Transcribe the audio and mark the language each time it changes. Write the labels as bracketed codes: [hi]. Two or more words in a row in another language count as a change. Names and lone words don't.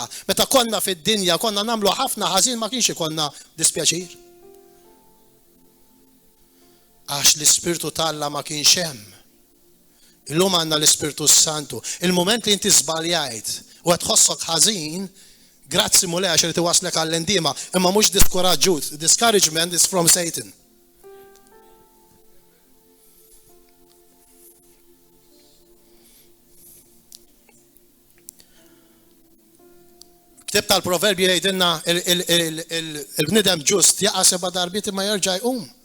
[mt] Meta konna fid-dinja konna nagħmlu ħafna ħażin ma kienx ikollna dispjaċir. Għax l-Ispirtu tal-Alla ma kienx hemm. Illum għandna l-Ispirtu Santu. Il-mument li inti żbaljajt u qed tħossok ħażin, grazzi mulej għax li tiwaslek għall-indiema, imma mhux diskoraġġut. [en] Discouragement is from Satan. [mt] Ktib tal-Proverbi jgħidilna il-bnidem ġust jaqa' 7 darbiet imma jerġa' jqum.